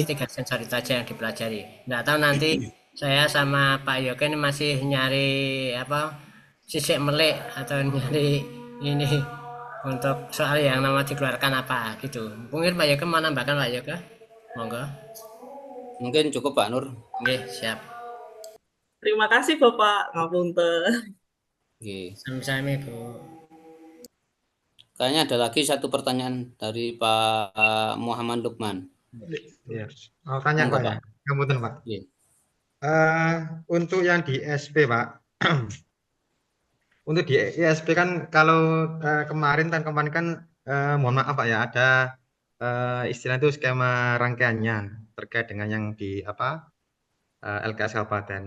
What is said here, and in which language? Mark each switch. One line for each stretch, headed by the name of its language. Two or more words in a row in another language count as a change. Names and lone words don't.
Indonesian: 3 sensor itu aja yang dipelajari. Nggak tahu nanti saya sama Pak Yoga ini masih nyari apa,
Javanese: sisik melik
Indonesian: atau nyari ini untuk soal yang nama dikeluarkan apa gitu. Mungkin Pak Yoga mau nambahkan, Pak Yoga? Monggo. Mungkin cukup Pak Nur. Oke, siap. Terima kasih Bapak. Ngapunten. Oke. Sami-sami, Bu. Kayaknya ada lagi satu pertanyaan dari Pak Muhammad Lukman. Iya. Oh, tanya Monggo, Pak ya. Pak. Kemudian Pak. Iya. Untuk yang di SP Pak, untuk di ISP kan kalau kemarin kan mohon maaf Pak ya, ada istilah itu skema rangkaiannya terkait dengan yang di apa LKS Kabupaten.